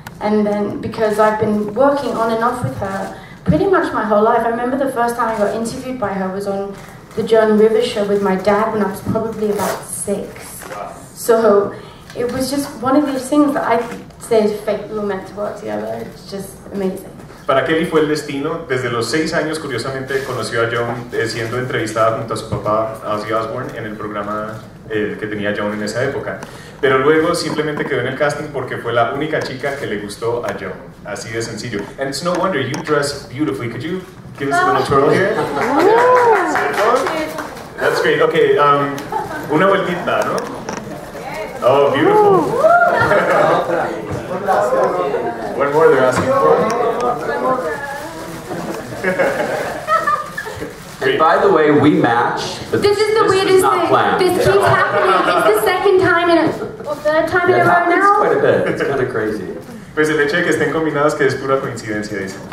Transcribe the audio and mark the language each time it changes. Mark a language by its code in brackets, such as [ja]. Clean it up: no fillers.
[en] And then, because I've been working on and off with her pretty much my whole life, I remember the first time I got interviewed by her was on the Joan Rivers show with my dad when I was probably about 6. So it was just one of these things that I say is fate, we were meant to work together. It's just amazing. [es] Para Kelly fue el destino. Desde los 6 años, curiosamente, conoció a Joan siendo entrevistada junto a su papá, Ozzy Osbourne, en el programa que tenía Joan en esa época. Pero luego simplemente quedó en el casting porque fue la única chica que le gustó a Joan. Así de sencillo. [en] And it's no wonder, you dress beautifully. Could you give us a little twirl here? That's great. Okay, [es] una vueltita, ¿no? [en] Oh, beautiful. One more they're asking for. And by the way, we match. But this is the weirdest thing. Planned. This keeps happening. It's the second time third time in a row now. Quite a bit. It's kind of crazy. [es] Pues el hecho de que estén combinadas que es pura coincidencia, dice.